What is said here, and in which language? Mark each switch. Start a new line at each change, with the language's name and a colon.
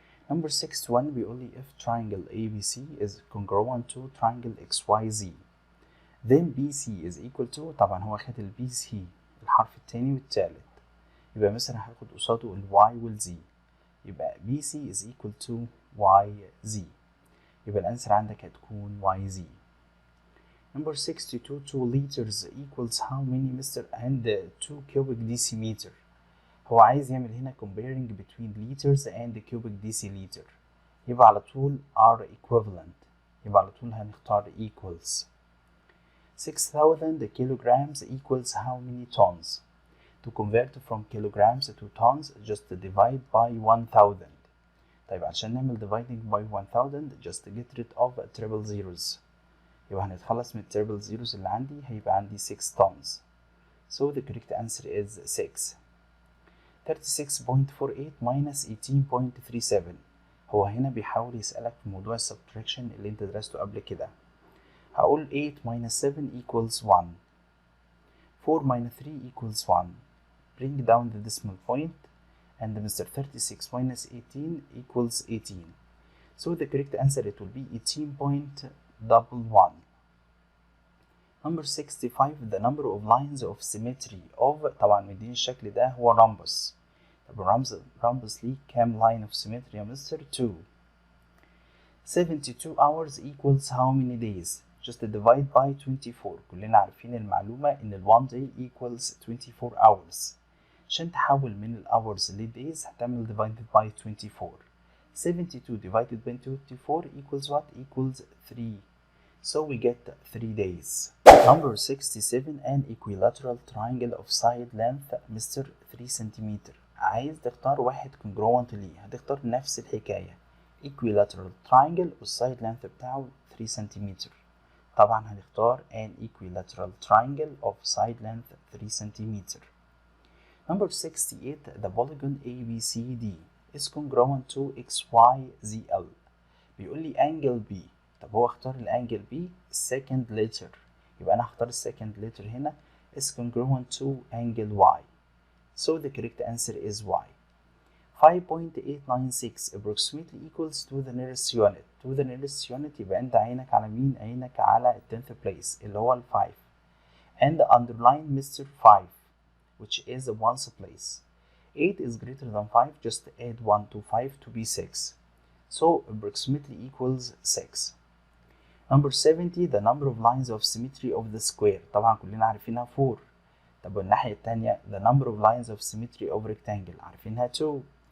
English: Number 61
Arabic: بيقول لي
English: if triangle ABC is congruent to triangle XYZ then BC is equal to.
Arabic: طبعا هو خد ال BC الحرف التاني والتالت، يبقى مثلا هاخد قصاده ال Y وال Z.
English: يبقى BC is equal to YZ.
Arabic: يبقى الأنسر عندك هتكون YZ.
English: Number 62 2 liters equals how many Mr. and 2 cubic decimeter.
Arabic: هو عايز يعمل هنا
English: comparing between liters and cubic deciliter.
Arabic: يبقى على طول
English: are equivalent.
Arabic: يبقى على طول هنختار equals.
English: 6000 kilograms equals how many tons. To convert from kilograms to tons just divide by 1000.
Arabic: طيب عشان نعمل
English: dividing by 1000 just get rid of triple zeros.
Arabic: يبقى هنتخلص من
English: triple zeros
Arabic: اللي عندي، هيبقى عندي 6 tons.
English: So the correct answer is 6. 36.48 minus 18.37.
Arabic: هو هنا بيحاول يسألك في موضوع subtraction اللي انت درسته قبل كده. هقول
English: 8 minus 7 equals 1. 4 minus 3 equals 1. Bring down the decimal point and Mr. 36 minus 18 equals 18. So the correct answer it will be 18.11. Number 65 the number of lines of symmetry of
Arabic: طبعا مدين الشكل ده هو
English: rhombus.
Arabic: طب rhombus ليه كام
English: line of symmetry
Arabic: يا مستر؟ 2.
English: 72 hours equals how many days? Just divide by 24.
Arabic: كلنا عارفين المعلومة إن ال
English: 1 day equals 24 hours.
Arabic: عشان تحول من ال hours ل days هتعمل
English: divided by 24. 72 divided by 24 equals what? Equals 3. So we get 3 days. Number 67 an equilateral triangle of side length Mr. 3 cm.
Arabic: عايز تختار واحد congruent ليه، هتختار نفس الحكاية
English: equilateral triangle
Arabic: والside length بتاعه 3 cm.
English: طبعا هنختار an equilateral triangle of side length 3 cm. Number 68 the polygon ABCD is congruent to XYZL.
Arabic: بيقول لي angle B. طب هو اختار الانجل B second letter، يبقى انا هختار السكند letter هنا
English: is congruent to angle Y. So the correct answer is Y. 5.896 approximately equals to the nearest unit. To the nearest unit
Arabic: يبقى انت عينك على مين؟ عينك على 10th place اللي هو ال 5
English: and underline Mr. 5 which is the ones place. 8 is greater than 5, just add 1 to 5 to be 6. So approximately equals 6. Number 70 the number of lines of symmetry of the square.
Arabic: طبعا كلنا عارفينها 4. طب والناحية التانية
English: the number of lines of symmetry of rectangle
Arabic: عارفينها
English: 2.